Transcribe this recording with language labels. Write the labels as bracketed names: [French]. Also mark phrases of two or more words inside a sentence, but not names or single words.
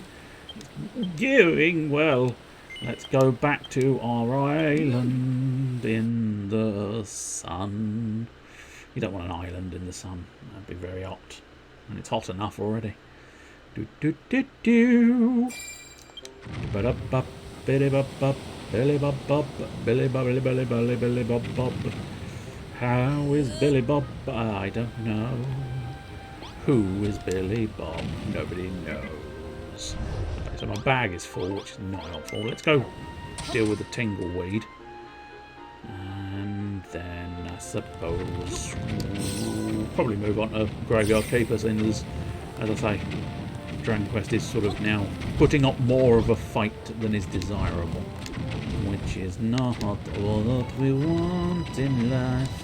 [English] Going well. Let's go back to our island in the sun. You don't want an island in the sun. That'd be very hot. And it's hot enough already. Do do do do. Ba-da-ba, biddy-ba-ba, billy-ba-ba, billy-ba-billy, billy-billy, billy-ba-ba. How is Billy Bob? I don't know. Who is Billy Bob? Nobody knows. Okay, so my bag is full, which is not helpful. Let's go deal with the Tingleweed. And then I suppose we'll probably move on to Graveyard Keeper, since, as I say, Dragon Quest is sort of now putting up more of a fight than is desirable, which is not all that we want in life.